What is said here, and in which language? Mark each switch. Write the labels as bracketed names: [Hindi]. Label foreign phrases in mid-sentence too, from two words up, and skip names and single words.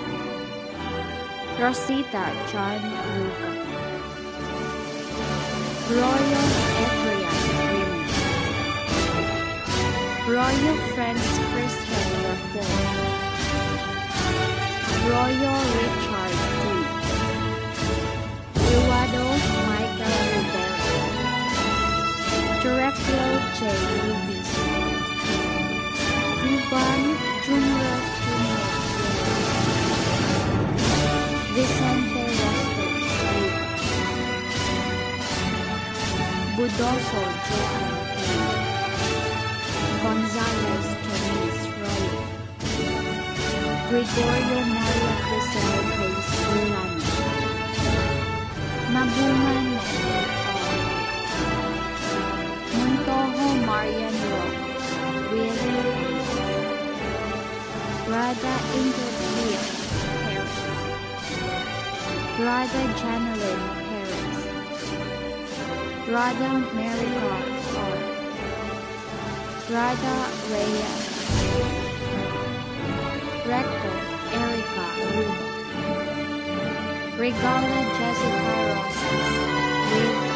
[English] Rosita John Luca, Royal Adrian Remy, Royal Franz Christian Rafford, Royal Richard D. Eduardo Michael Rivera, Terefio J. Rubiso, Ruban Junior Jr. Vicente Rosto Ruba, Budoso Joan A. Gonzalez Janice Roy, Gregorio Maria Crisel Grace Rolando, Mabungan Nettie Montojo Marian Roque, William Rada Ingrid Leah Perez, Rada Janelyn Perez, Rada Marica R, Rada Rhea, Rector Erica Ruba, Regala Jessica Rosas with